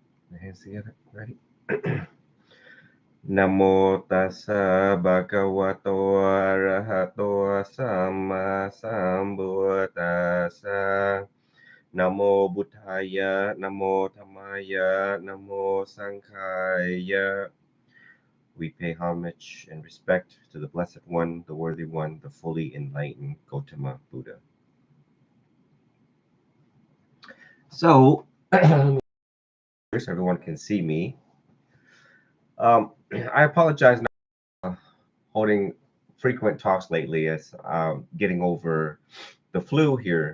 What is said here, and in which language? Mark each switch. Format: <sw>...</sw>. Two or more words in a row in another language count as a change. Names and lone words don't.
<en>My hands together. Ready?</en> <pi>Namo tassa bhagavato arahato sama sambuddhassa. Namo buddhaya, namo dhammaya, namo sanghaya.</pi> <en>We pay homage and respect to the Blessed One, the Worthy One, the fully enlightened Gautama Buddha. So, everyone can see me. I apologize not holding frequent talks lately as getting over the flu here.</en>